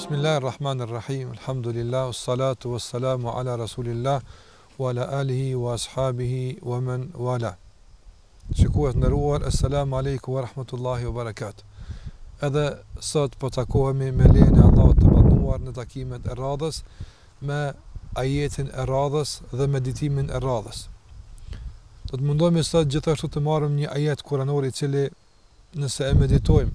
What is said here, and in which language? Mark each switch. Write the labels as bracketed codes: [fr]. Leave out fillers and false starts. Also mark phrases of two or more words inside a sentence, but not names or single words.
[ar] بسم الله الرحمن الرحيم. الحمد لله، الصلاة والسلام على رسول الله وعلى آله وأصحابه ومن والاه. [sq] Shikues nderuar, [ar] السلام عليكم ورحمة الله وبركاته. [sq] Edhe sot po takohemi me lejen e Allahut të mënduar në takimet e radhës me ajetin e radhës dhe meditimin e radhës. Do të mundohemi sot gjithashtu të marrim një ajet kuranor i cili nëse e meditojmë